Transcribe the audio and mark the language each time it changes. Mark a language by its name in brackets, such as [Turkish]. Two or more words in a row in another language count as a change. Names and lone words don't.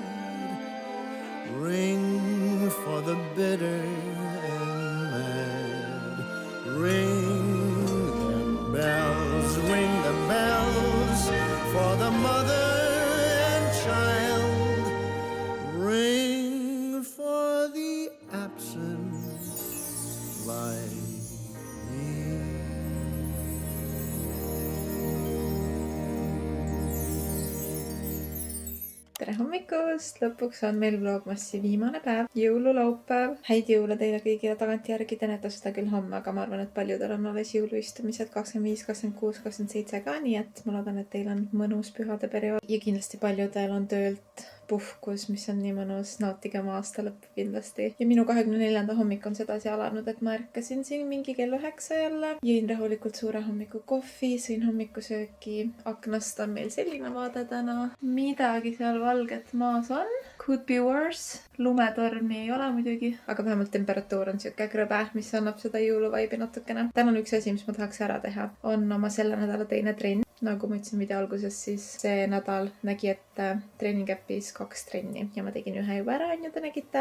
[English] Ring for the bitter and mad. Ring the bells for the mother and child. Ring for the absent like me. [Estonian] Tere hommikust! Lõpuks on meil Vlogmassi viimane päev, jõululaupäev. Häid jõule teile kõigile tagantjärgi, te näete seda küll homme, aga ma arvan, et paljudel on alles jõuluistumised 25, 26, 27 ka, nii et ma loodan, et teil on mõnus pühade periood. Ja kindlasti paljudel on töölt puhkus, mis on nii mõnus, nautigem aasta lõppu kindlasti. Ja minu 24. hommik on sedasi alanud, et ma ärkasin siin mingi kell 9 jälle. Jõin rahulikult suure hommiku kohvi, sõin hommikusööki. Aknast on meil selline vaade täna. Midagi seal valget maas on. [English] Could be worse. [Estonian] Lumetormi ei ole muidugi, aga vähemalt temperatuur on siuke krõbe, mis annab seda jõuluvaibi natukene. Täna on üks asi, mis ma tahaks ära teha, on oma selle nädala teine trenn. nagu ma ütlesin video alguses, siis see nädal nägi ette treeningäpis 2 trenni ja ma tegin 1 juba ära, on ju, te nägite.